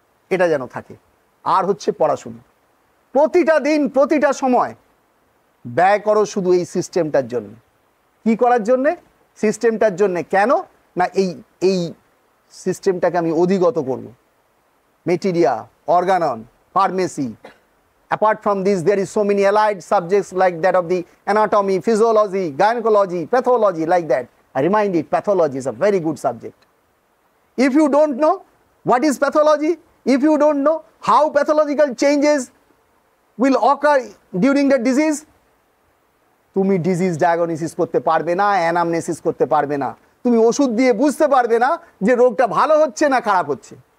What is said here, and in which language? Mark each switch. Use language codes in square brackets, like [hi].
[bn] এটা যেন থাকে। আর হচ্ছে পড়াশোনা, প্রতিটা দিন প্রতিটা সময় ব্যয় করো শুধু এই সিস্টেমটার জন্য। কি করার জন্যে? সিস্টেমটার জন্যে। কেন না, এই সিস্টেমটাকে আমি অধিগত করব। [en] Materia, organon, pharmacy, apart from this there is so many allied subjects like that of the anatomy, physiology, gynecology, pathology, like that. I remind it, pathology is a very good subject. If you don't know what is pathology, if you don't know how pathological changes will occur during the disease, [bn] তুমি disease diagnosis করতে পারবে না, anamnesis করতে পারবে না, তুমি ওষুধ দিয়ে বুঝতে পারবে না যে রোগটা ভালো হচ্ছে না খারাপ হচ্ছে।